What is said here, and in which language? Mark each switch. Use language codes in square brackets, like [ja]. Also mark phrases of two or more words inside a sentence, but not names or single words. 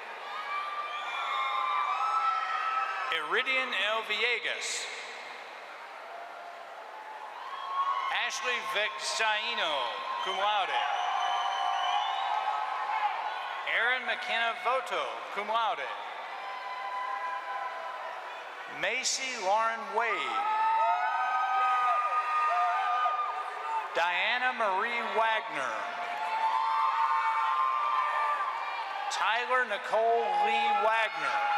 [en] Iridian L. Villegas. Ashley Vexaino, [la] cum laude. [en] Aaron McKenna Voto, [la] cum laude. [en] Macy Lauren Wade. Diana Marie Wagner. Tyler Nicole Lee Wagner.